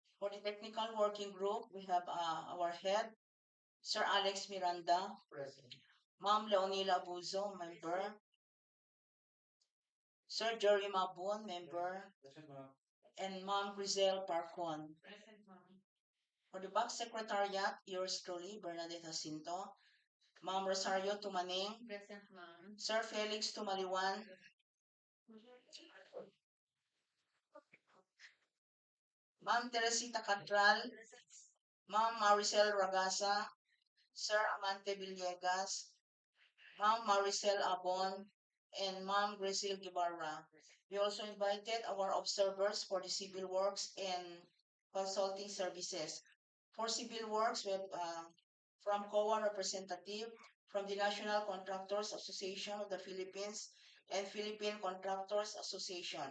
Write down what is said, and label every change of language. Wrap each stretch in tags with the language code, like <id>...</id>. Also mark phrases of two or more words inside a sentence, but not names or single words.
<en>For the technical working group, we have our head, Sir Alex Miranda. Present. Ma'am Leonila Abuzo, member. Sir Jerry Mabun, member. Present, ma'am. And Ma'am Grisel Parcon. Present, ma'am. For the back secretariat, yours truly, Bernadette Jacinto. Ma'am Rosario Tumaning. Present, ma'am. Sir Felix Tumaliwan. Ma'am Teresita Catral. Ma'am Maricel Ragasa. Sir Amante Villegas. Ma'am Maricel Abon. And Ma'am Grisel Gibarra. We also invited our observers for the civil works and consulting services. For civil works, we have from COA representative, from the National Contractors Association of the Philippines and Philippine Contractors Association.</en>